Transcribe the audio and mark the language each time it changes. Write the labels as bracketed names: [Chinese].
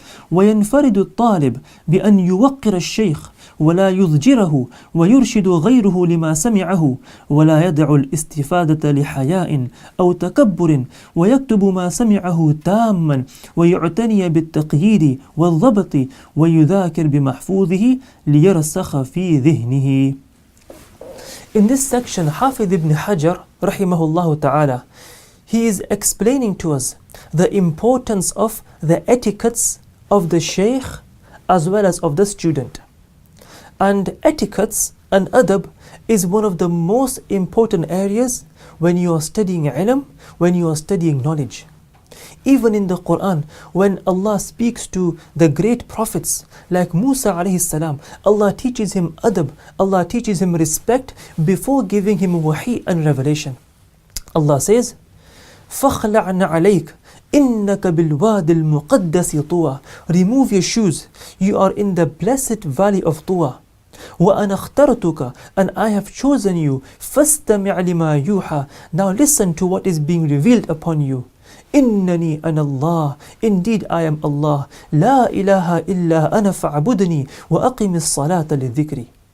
[Arabic] وينفرد الطالب بأن يوقر الشيخ ولا يضجره، ويرشد غيره لما سمعه، ولا يدع الاستفادة لحياء أو تكبر، ويكتب ما سمعه تاما، ويعتني بالتقييد والضبط، ويذاكر بمحفوظه ليرسخ في ذهنه. [English] In this section, Hafidh ibn Hajar rahimahullah ta'ala, he is explaining to us the importance of the etiquettes of the Shaykh as well as of the student. And etiquettes and adab is one of the most important areas when you are studying ilm, when you are studying knowledge. Even in the Quran, when Allah speaks to the great prophets like Musa alayhi salam, Allah teaches him adab, Allah teaches him respect before giving him wahi and revelation. Allah says, [Arabic] فَخْلَعْنَ عَلَيْكَ إِنَّكَ بِالْوَادِ الْمُقَدَّسِ طُوَى. [English] Remove your shoes, you are in the blessed valley of Tuwa. [Arabic] وَأَنَا اخْتَرْتُكَ, [English] and I have chosen you. [Arabic] فَاسْتَمِعْ لِمَا يُوحَى. [English] Now listen to what is being revealed upon you. [Arabic] إِنَّنِي أَنَا اللَّهُ, [English] indeed I am Allah. [Arabic] لَا إِلَهَ إِلَّا أَنَا فَاعْبُدْنِي وَأَقِمِ الصَّلَاةَ لِلذِّكْرِ.